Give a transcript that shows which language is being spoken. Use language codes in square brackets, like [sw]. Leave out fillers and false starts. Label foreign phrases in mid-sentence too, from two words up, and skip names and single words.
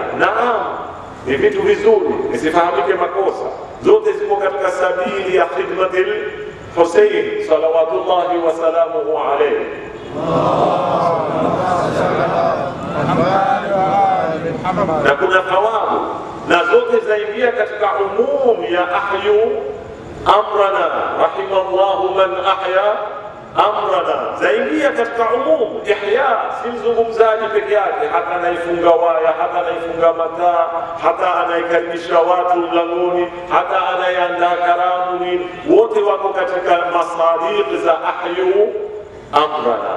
[sw] Naam, ni vitu vizuri, isifahamike makosa, zote ziko katika sabili ya [ar] خدمة الحسين صلوات الله وسلامه عليه. [sw] Na kuna thawabu, na zote zaingia katika umum ya [ar] أحيوا أمرنا رحم الله من أحيا أمرنا, [sw] zaingia katika umum. Ihya si mzungumzaji peke yake, hata anaifunga waya, hata anaifunga mataa, hata anaikaribisha watu mlangoni, hata anayeandaa karamu, wote wako katika masadiq za [ar] أحيوا أمرنا.